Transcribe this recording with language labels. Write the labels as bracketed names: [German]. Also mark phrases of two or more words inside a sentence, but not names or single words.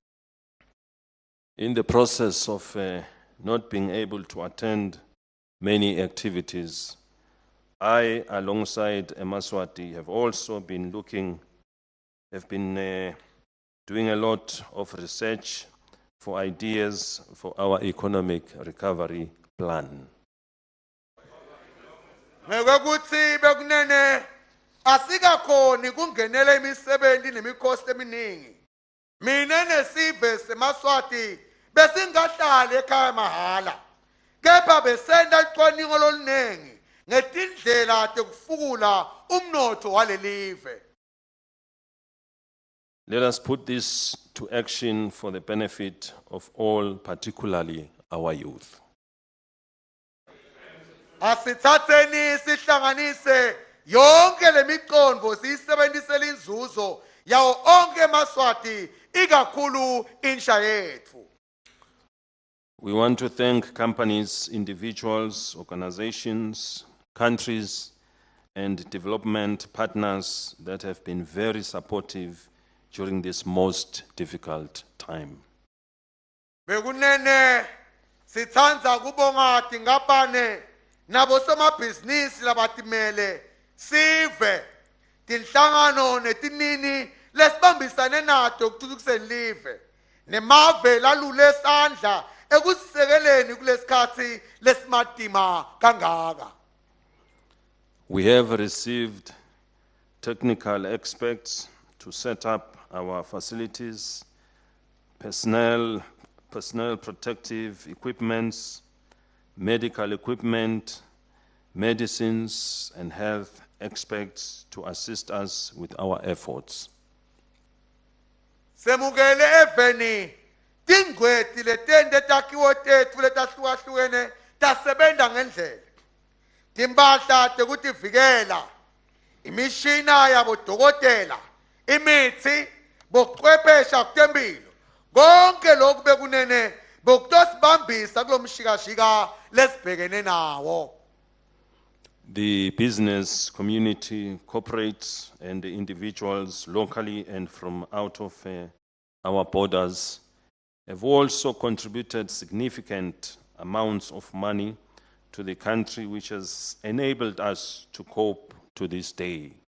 [English] In the process of not being able to attend many activities, I, alongside Eswatini, have also been doing a lot of research for ideas for our economic recovery plan. [Swati] Ngekuthi bekunene asikakhoni kungenela imisebenzi nemikhosi eminingi. Mina nesive seMaswati besingahlala ekhaya mahala. kepha besenda licwaningo lolunengi ngetindlela tekufukula umnotho walelive. [English] Let us put this to action for the benefit of all, particularly our youth. [Swati] Asithatheni sihlanganise yonke lemiqondo siyisebenzisele inzuzo yawo onke eMaswati ikakhulu insha yethu. [English] We want to thank companies, individuals, organizations, countries, and development partners that have been very supportive during this most difficult time. [Swati] Bekunene sithandza kubonga tingapane nabo somabhizinisi labatimele sive tinhlangano netinini lesibambisane nato kuthuthukiseni live nemave lalule sandla ekusisekeleni kulesikhathi lesimatima kangaka. [English] We have received technical experts to set up our facilities, personnel protective equipments, medical equipment, medicines, and health experts to assist us with our efforts. [Swati] Semukele eveni tingweti letende takhiwo tethu letahlukahlukene tasebenta ngendlela. Timpahla tekutivikela, imishina yabodokotela, imithi, bochwephesha kutemphilo. Konke lokhu bekunene bokutosibambisa kulomshikashika lesibhekene nawo. [English] The business community, corporates, and the individuals locally and from out of our borders have also contributed significant amounts of money to the country, which has enabled us to cope to this day.